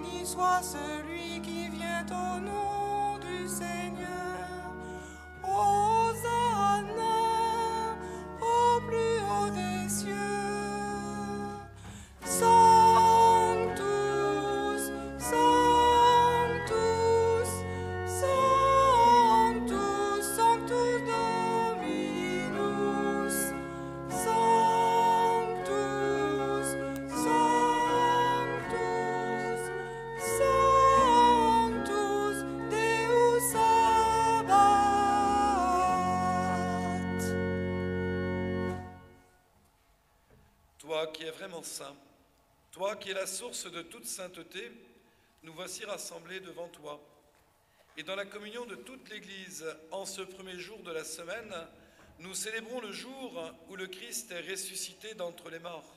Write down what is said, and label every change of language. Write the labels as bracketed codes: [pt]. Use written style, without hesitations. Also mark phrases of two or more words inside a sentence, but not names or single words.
[fr] soit celui qui vient au nom du Seigneur. Hosanna au plus haut des cieux. [la] Sanctus, Sanctus, Sanctus, Sanctus Dominus. Sanctus, Sanctus, Sanctus Deus Sabaoth. [fr] Toi qui es vraiment saint, toi qui es la source de toute sainteté, nous voici rassemblés devant toi. Et dans la communion de toute l'Église, en ce premier jour de la semaine, nous célébrons le jour où le Christ est ressuscité d'entre les morts.